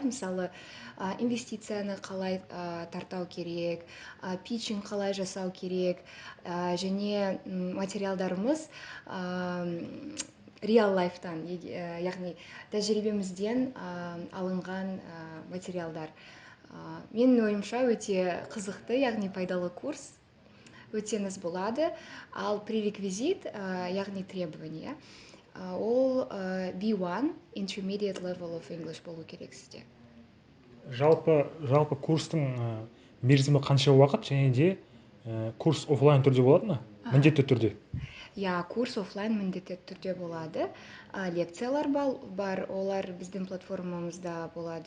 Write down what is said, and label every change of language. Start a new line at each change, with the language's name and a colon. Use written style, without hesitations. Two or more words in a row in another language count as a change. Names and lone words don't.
Kazakh: Мысалы, инвестицияны қалай тартау керек, питчинг қалай жасау керек, және материалдарымыз real лайфтан, яғни тәжірибемізден алынған материалдар. Менің ойымша өте қызықты, яғни пайдалы курс. Өтеңіз болады. Ал пререквизит, яғни требование, ол B1
English: intermediate level of English
Kazakh: болу керек сізде. Жалпы курстың мерзімі қанша уақыт, және де курс офлайн түрде болады ма? Міндетті түрде. Курс офлайн міндетті түрде болады. Лекциялар бар, олар біздің платформамызда болады.